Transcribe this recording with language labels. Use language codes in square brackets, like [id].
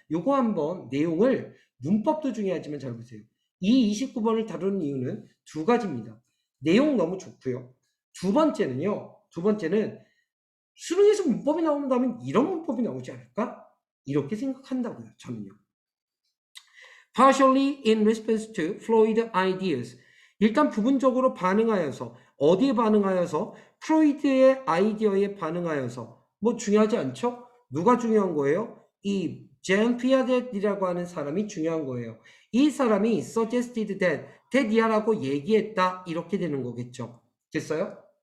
[ko] 요거 한번 내용을 문법도 중요하지만 잘 보세요. 이 29번을 다루는 이유는 두 가지입니다. 내용 너무 좋고요. 두 번째는 수능에서 문법이 나온다면 이런 문법이 나오지 않을까? 이렇게 생각한다고요. 저는요. [en] Partially in response to Freud ideas. [ko] 일단 부분적으로 반응하여서 어디에 반응하여서 프로이드의 아이디어에 반응하여서 뭐 중요하지 않죠? 누가 중요한 거예요? 이 젠 피아젯이라고 하는 사람이 중요한 거예요. 이 사람이 [en] suggested that [ko] 이라고 얘기했다 이렇게 되는 거겠죠. 됐어요?